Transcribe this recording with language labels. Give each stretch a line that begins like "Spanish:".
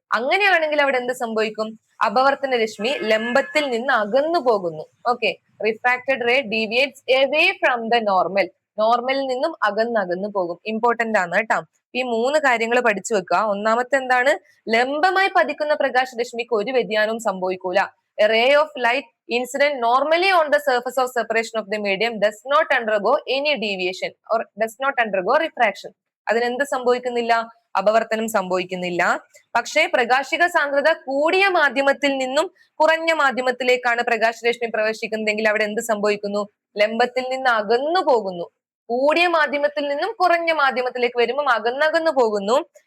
Malayalam: അങ്ങനെയാണെങ്കിൽ അവിടെ എന്ത് സംഭവിക്കും? അപവർത്തന രശ്മി ലംബത്തിൽ നിന്ന് അകന്നു പോകുന്നു.
English: Okay, refracted ray deviates away from the normal.
Malayalam: നോർമലിൽ നിന്നും അകന്നു പോകും. ഇമ്പോർട്ടന്റ് ആണ് കേട്ടോ. ഈ മൂന്ന് കാര്യങ്ങൾ പഠിച്ചു വെക്കുക. ഒന്നാമത്തെ എന്താണ്? ലംബമായി പതിക്കുന്ന പ്രകാശരശ്മിക്ക് ഒരു വ്യതിയാനവും സംഭവിക്കൂല.
English: A ray of light incident normally on the surface of separation of the medium does not undergo any deviation or does not undergo refraction.
Malayalam: അതിനെന്ത് സംഭവിക്കുന്നില്ല? അപവർത്തനം സംഭവിക്കുന്നില്ല. പക്ഷേ പ്രകാശിക സാന്ദ്രത കൂടിയ മാധ്യമത്തിൽ നിന്നും കുറഞ്ഞ മാധ്യമത്തിലേക്കാണ് പ്രകാശരശ്മി പ്രവേശിക്കുന്നതെങ്കിൽ അവിടെ എന്ത് സംഭവിക്കുന്നു? ലംബത്തിൽ നിന്ന് അകന്നു പോകുന്നു. കൂടിയ മാധ്യമത്തിൽ നിന്നും കുറഞ്ഞ മാധ്യമത്തിലേക്ക് വരുമ്പോൾ അകന്നകന്നു പോകുന്നു.